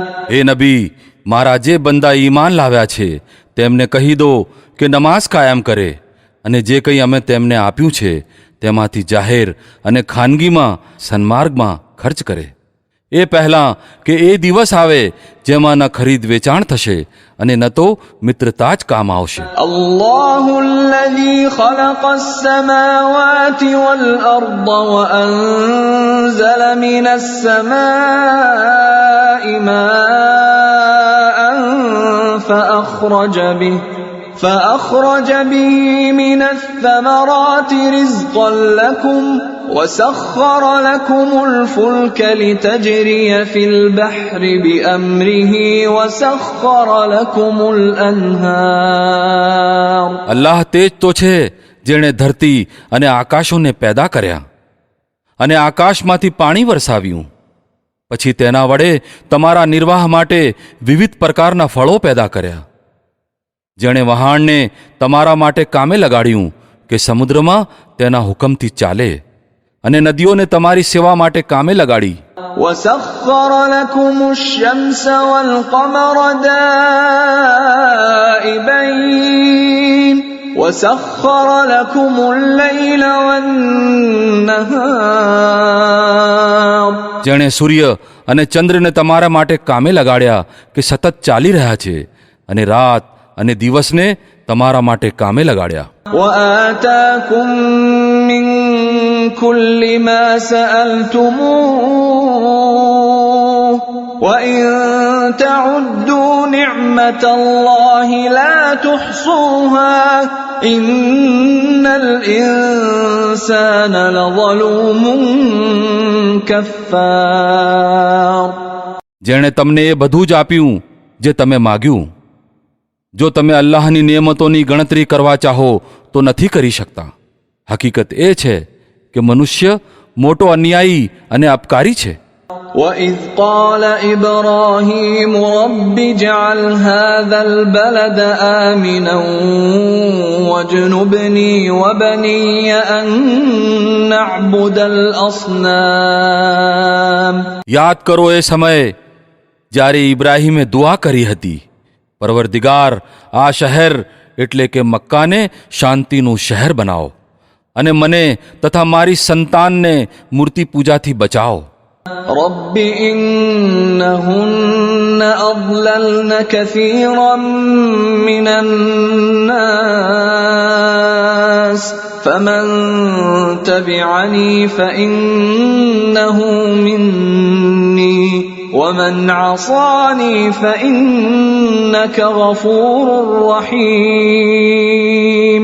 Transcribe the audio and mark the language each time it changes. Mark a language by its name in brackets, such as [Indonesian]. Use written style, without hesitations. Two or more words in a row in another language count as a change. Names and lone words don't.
[Gujarati] હે નબી, મારા જે બંદા ઈમાન લાવ્યા છે તેમને કહી દો કે નમાઝ કાયમ કરે અને જે કંઈ અમે તેમને આપ્યું છે તેમાંથી જાહેર અને ખાનગીમાં સન્માર્ગમાં ખર્ચ કરે, એ પહેલાં કે એ દિવસ આવે જેમાં ન ખરીદ વેચાણ થશે અને ન તો મિત્રતા જ કામ આવશે. [Arabic] الله الذي خلق السماوات والأرض وأنزل من السماء ماء فأخرج به من الثمرات رزقا لكم وسخر لكم الفلك لتجري في البحر بأمره وسخر لكم الأنهار. [Gujarati] અલ્લાહ તે જ તો છે જેણે ધરતી અને આકાશોને પેદા કર્યા અને આકાશમાંથી પાણી વરસાવ્યું, પછી તેના વડે તમારા નિર્વાહ માટે વિવિધ પ્રકારના ફળો પેદા કર્યા. જેણે વહાણને તમારા માટે કામે લગાડ્યું કે સમુદ્રમાં તેના હુકમથી ચાલે અને નદીઓને તમારી સેવા માટે કામે લગાડી. [Arabic] وسخر لكم الشمس والقمر دائبين وسخر لكم الليل والنهار. [Gujarati] જેણે સૂર્ય અને ચંદ્રને તમારા માટે કામે લગાડ્યા કે સતત ચાલી રહ્યા છે અને રાત અને દિવસને તમારા માટે કામે લગાડ્યા. [Arabic] وآتاكم من كل ما سألتموه وإن تعدوا نعمة الله لا تحصوها إن الإنسان لظلوم كفار. [Gujarati] જેણે તમને એ બધું જ આપ્યું જે તમે માગ્યું. જો તમે અલ્લાહની નિયમતોની ગણતરી કરવા ચાહો તો નથી કરી શકતા. હકીકત એ છે કે મનુષ્ય મોટો અન્યાયી અને અપકારી છે. [Arabic] وَإِذْ قَالَ إِبْرَاهِيمُ رَبِّ اجْعَلْ هَذَا الْبَلَدَ آمِنًا وَاجْنُبْنِي وَبَنِيَّ أَن نَّعْبُدَ الْأَصْنَامَ. [Gujarati] યાદ કરો એ સમયે જ્યારે ઇબ્રાહીમે દુઆ કરી હતી, પરવરદિગાર, આ શહેર એટલે કે મક્કાને શાંતિનું શહેર બનાવો અને મને તથા મારી સંતાનને મૂર્તિ પૂજાથી બચાવો. [Arabic] رب إنهن أضللن كثيرا من الناس فمن تبعني فإنه مني ومن عصاني فإنك غفور رحيم.